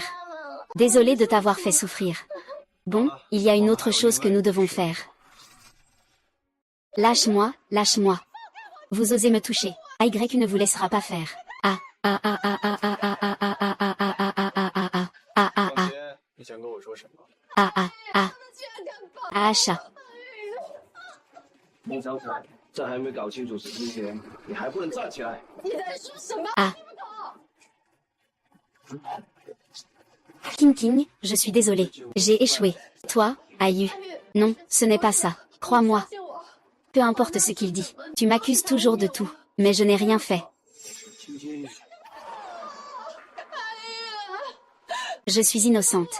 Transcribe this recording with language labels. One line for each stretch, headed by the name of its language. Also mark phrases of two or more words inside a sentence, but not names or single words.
French: Désolée de t'avoir fait souffrir. Bon, il y a une autre chose que nous devons faire. Lâche-moi. Vous osez me toucher. Y ne vous laissera pas faire. Chat.
Chinese: 孟小彩，在还没搞清楚事之前，你还不能站起来。你在说什么？
French: King, je suis désolée. J'ai échoué. Toi, Ayu. Non, ce n'est pas ça. Crois-moi. Peu importe ce qu'il dit. Tu m'accuses toujours de tout. Mais je n'ai rien fait. Je suis innocente.